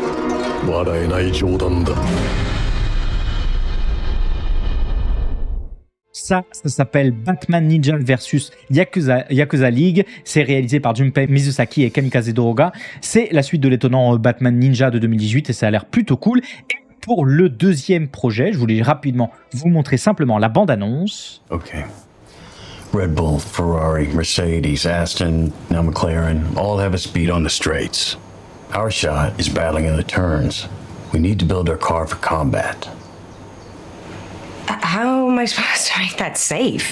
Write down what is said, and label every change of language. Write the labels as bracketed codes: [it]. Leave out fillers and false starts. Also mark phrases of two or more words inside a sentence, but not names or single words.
[ja] 笑えない冗談だ。 [fr] Ça s'appelle Batman Ninja vs Yakuza League. C'est réalisé par Junpei Mizusaki et Kamikaze Douga. C'est la suite de l'étonnant Batman Ninja de 2018 et ça a l'air plutôt cool. Et pour le deuxième projet. Je voulais rapidement vous montrer simplement la bande-annonce. [en] Okay. Red Bull, Ferrari, Mercedes, Aston, now McLaren, all have a speed on the straights. Our shot is battling in the turns. We need to build our car for combat. How am I supposed to make that safe?